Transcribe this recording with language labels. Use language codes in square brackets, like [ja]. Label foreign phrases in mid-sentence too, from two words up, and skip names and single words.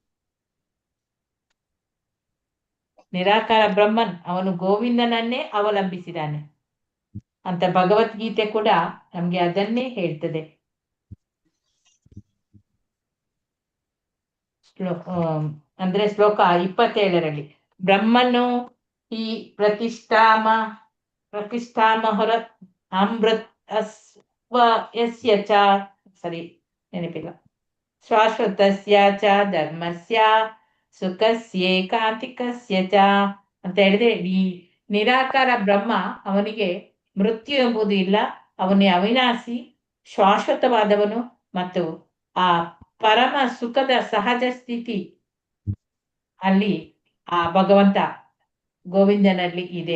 [kn] ನಿರಾಕಾರ ಬ್ರಹ್ಮನ್ ಅವನು ಗೋವಿಂದನನ್ನೇ ಅವಲಂಬಿಸಿದ್ದಾನೆ ಅಂತ ಭಗವದ್ಗೀತೆ ಕೂಡ ನಮ್ಗೆ ಅದನ್ನೇ ಹೇಳ್ತದೆ. ಅಂದ್ರೆ ಶ್ಲೋಕ 27ರಲ್ಲಿ ಬ್ರಹ್ಮನು ಈ [sa] ಪ್ರತಿಷ್ಠಾಮಹರ ಅಮೃತ್ ಯಸ್ಯ ಚ [kn] ನೆನಪಿಲ್ಲ [sa] ಶಾಶ್ವತಸ್ಯ ಚ ಧರ್ಮಸ್ಯ ಸುಖಸ್ಯೇಕಾಂತಿಕಸ್ಯ ಚ [kn] ಅಂತ ಹೇಳಿದ್ರೆ, ಈ ನಿರಾಕಾರ ಬ್ರಹ್ಮ ಅವನಿಗೆ ಮೃತ್ಯು ಎಂಬುದು ಇಲ್ಲ, ಅವನೇ ಅವಿನಾಶಿ, ಶಾಶ್ವತವಾದವನು ಮತ್ತು ಆ ಪರಮ ಸುಖದ ಸಹಜ ಸ್ಥಿತಿ ಅಲ್ಲಿ ಆ ಭಗವಂತ ಗೋವಿಂದನಲ್ಲಿ ಇದೆ.